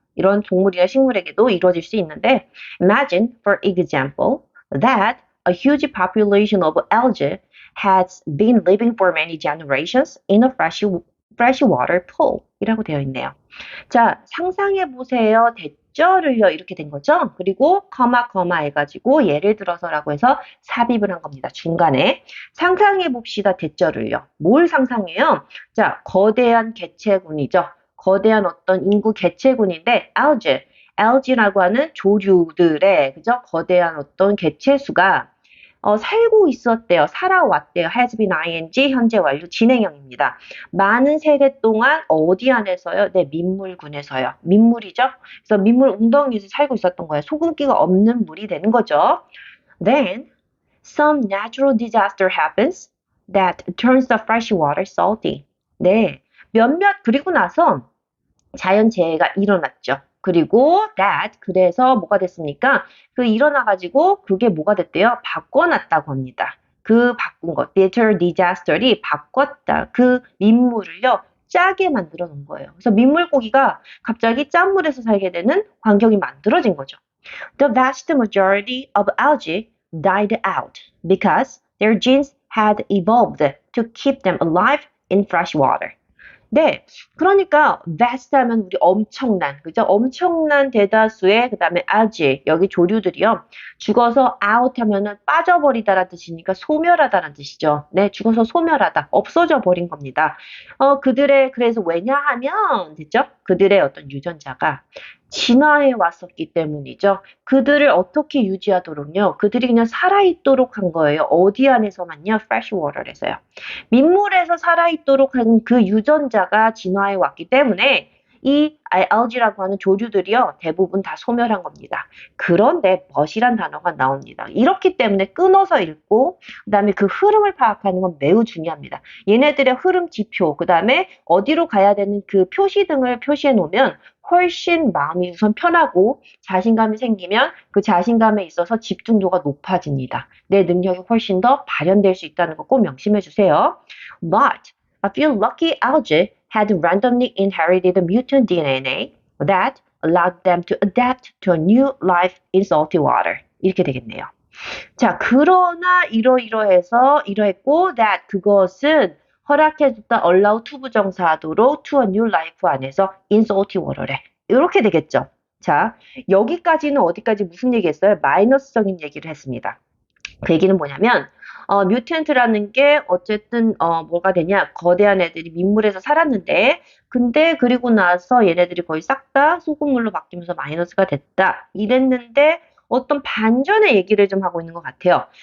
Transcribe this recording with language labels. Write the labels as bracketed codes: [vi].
[ko] 이런 동물이나 식물에게도 이루어질 수 있는데, [en] imagine, for example, that a huge population of algae has been living for many generations in a freshwater pool [ko] 이라고 되어 있네요. 자, 상상해 보세요. 대절을요. 이렇게 된 거죠. 그리고 커마 해가지고 예를 들어서라고 해서 삽입을 한 겁니다. 중간에. 상상해 봅시다. 대절을요. 뭘 상상해요? 자, 거대한 개체군이죠. 거대한 어떤 인구 개체군인데 algae라고 하는 조류들의 그죠? 거대한 어떤 개체수가 살고 있었대요. 살아왔대요. [en] has been ing [ko] 현재 완료 진행형입니다. 많은 세대 동안 어디 안에서요? 네, 민물군에서요. 민물이죠. 그래서 민물 웅덩이에서 살고 있었던 거예요. 소금기가 없는 물이 되는 거죠. [en] Then some natural disaster happens that turns the fresh water salty. [ko] 네, 그리고 나서 자연재해가 일어났죠. 그리고 그래서 뭐가 됐습니까? 일어나가지고 그게 뭐가 됐대요? 바꿔놨다고 합니다. 바꾼 것, natural disaster이 바꿨다. 그 민물을요, 짜게 만들어 놓은 거예요. 그래서 민물고기가 갑자기 짠물에서 살게 되는 환경이 만들어진 거죠. [en] The vast majority of algae died out because their genes had evolved to keep them alive in fresh water. [ko] 네, 그러니까 vast 하면 우리 엄청난, 그죠? 엄청난 대다수의 그다음에 algae 여기 조류들이요. 죽어서 out 하면은 빠져버리다라는 뜻이니까 소멸하다라는 뜻이죠. 네, 죽어서 소멸하다, 없어져 버린 겁니다. 그래서 왜냐하면 됐죠? 그들의 어떤 유전자가 진화해 왔었기 때문이죠. 그들을 어떻게 유지하도록요? 그들이 그냥 살아있도록 한 거예요. 어디 안에서만요? freshwater에서요. 민물에서 살아있도록 한 그 유전자가 진화해 왔기 때문에 이 algae라고 하는 조류들이요, 대부분 다 소멸한 겁니다. 그런데 but이란 단어가 나옵니다. 이렇기 때문에 끊어서 읽고, 그 다음에 그 흐름을 파악하는 건 매우 중요합니다. 얘네들의 흐름 지표, 그 다음에 어디로 가야 되는 그 표시 등을 표시해 놓으면 훨씬 마음이 우선 편하고 자신감이 생기면 그 자신감에 있어서 집중도가 높아집니다. 내 능력이 훨씬 더 발현될 수 있다는 거 꼭 명심해 주세요. [en] But a few lucky algae had randomly inherited mutant DNA that allowed them to adapt to a new life in salty water. [ko] 이렇게 되겠네요. 자, 그러나 이러이러해서 이러했고 that 그것은 허락해줬다 allow to 부정사도로 [en] to a new life [ko] 안에서 [en] in salty water [ko] 래. 이렇게 되겠죠. 자, 여기까지는 어디까지 무슨 얘기했어요? 마이너스적인 얘기를 했습니다. 그 얘기는 뭐냐면 뮤턴트라는 게 어쨌든 뭐가 되냐, 거대한 애들이 민물에서 살았는데 근데 그리고 나서 얘네들이 거의 싹 다 소금물로 바뀌면서 마이너스가 됐다 이랬는데 어떤 반전의 얘기를 좀 하고 있는 것 같아요.